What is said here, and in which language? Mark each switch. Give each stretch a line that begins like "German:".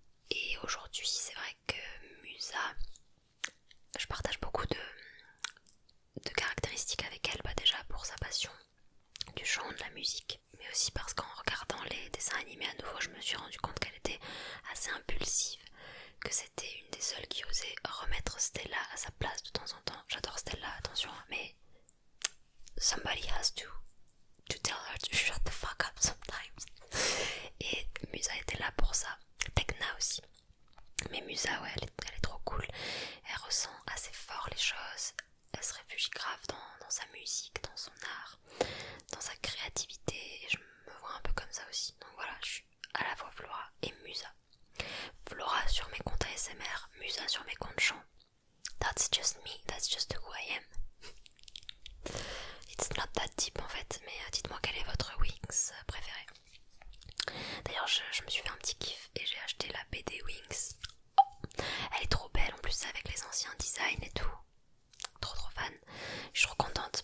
French: Et aujourd'hui, c'est vrai que Musa, je partage beaucoup de caractéristiques avec elle, déjà pour sa passion du chant, de la musique, mais aussi parce qu'en regardant les dessins animés à nouveau, je me suis rendu compte qu'elle était assez impulsive, que c'était une des seules qui osait remettre Stella à sa place de temps en temps. J'adore Stella, attention, mais
English: somebody has to tell her to shut the fuck up sometimes.
French: Et Musa était là pour ça. Tekna aussi. Mais Musa, ouais, elle est trop cool. Elle ressent assez fort les choses. Elle se réfugie grave dans sa musique, dans son art, dans sa créativité. Et je me vois un peu comme ça aussi. Donc voilà, je suis à la fois Flora et Musa. Flora sur mes comptes ASMR, Musa sur mes comptes chant.
English: That's just me, that's just who I am. It's not that deep
French: en fait, mais dites-moi quel est votre Wings préféré. D'ailleurs, je me suis fait un petit kiff et j'ai acheté la BD Wings. Oh, elle est trop belle en plus avec les anciens designs et tout. Trop fan. Je suis trop contente.